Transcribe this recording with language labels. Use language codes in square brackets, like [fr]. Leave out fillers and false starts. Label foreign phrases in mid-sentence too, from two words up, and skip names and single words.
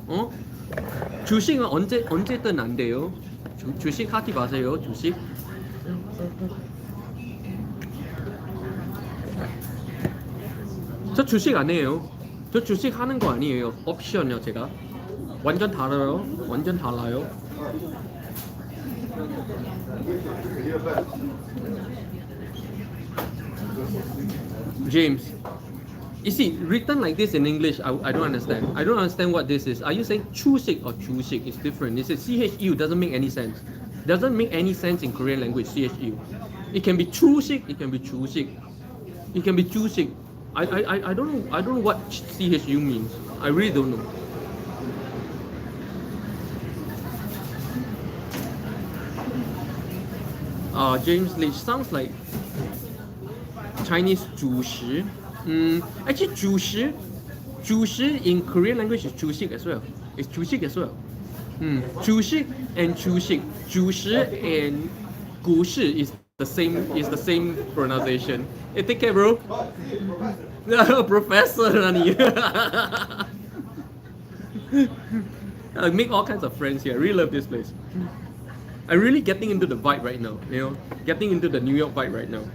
[ko] 주식은 언제든 안 돼요. 주식 하지 마세요. 주식. 저 주식 안 해요. 저 주식 하는 거 아니에요. 옵션이요, 제가. 완전 달라요. [en] James, you see, written like this in English, I don't understand. I don't understand what this is. Are you saying chushik or chushik? It's different. It's a CHU, doesn't make any sense. Doesn't make any sense in Korean language, CHU. It can be chushik, it can be chushik. It can be juicy. I don't know what CHU means. I really don't know. James Lee sounds like Chinese 主食. Actually 主食 in Korean language is 主食 as well. It's 主食 as well. 主食 and 主食. 主食 and 股市 is the same pronunciation. Hey, take care, bro. Professor, Nani. I make all kinds of friends here. I really love this place. I'm really getting into the vibe right now. Getting into the New York vibe right now.